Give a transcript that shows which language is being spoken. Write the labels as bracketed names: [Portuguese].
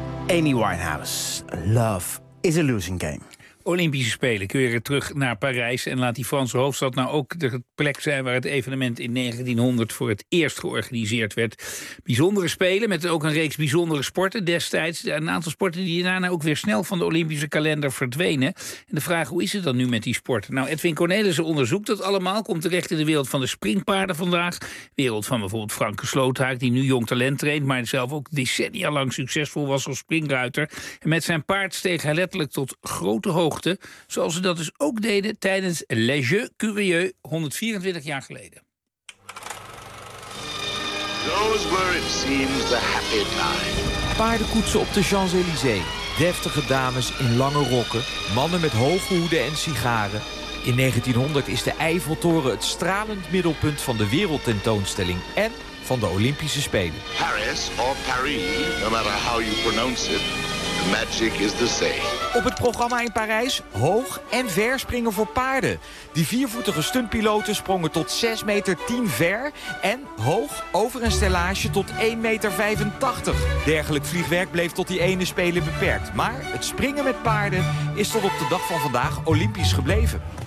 [English] Amy Winehouse, Love is a Losing Game. [Dutch] Olympische Spelen. Keer terug naar Parijs en laat die Franse hoofdstad nou ook de plek zijn waar het evenement in 1900 voor het eerst georganiseerd werd. Bijzondere Spelen met ook een reeks bijzondere sporten destijds. Een aantal sporten die daarna ook weer snel van de Olympische kalender verdwenen. En de vraag, hoe is het dan nu met die sporten? Nou, Edwin Cornelissen onderzoekt dat allemaal. Komt terecht in de wereld van de springpaarden vandaag. Wereld van bijvoorbeeld Franke Sloothaak, die nu jong talent traint, maar zelf ook decennia lang succesvol was als springruiter. En met zijn paard steeg hij letterlijk tot grote hoogte, zoals ze dat dus ook deden tijdens Les Jeux Curieux 124 jaar geleden. [English] Those were, it seems, the happy time. [Dutch] Paardenkoetsen op de Champs-Élysées, deftige dames in lange rokken, mannen met hoge hoeden en sigaren. In 1900 is de Eiffeltoren het stralend middelpunt van de wereldtentoonstelling en van de Olympische Spelen. [English] Paris of Paris, no matter how you pronounce it. Magic is the same. [Dutch] Op het programma in Parijs hoog en ver springen voor paarden. Die viervoetige stuntpiloten sprongen tot 6 meter 10 ver en hoog over een stellage tot 1 meter 85. Dergelijk vliegwerk bleef tot die ene spelen beperkt. Maar het springen met paarden is tot op de dag van vandaag olympisch gebleven.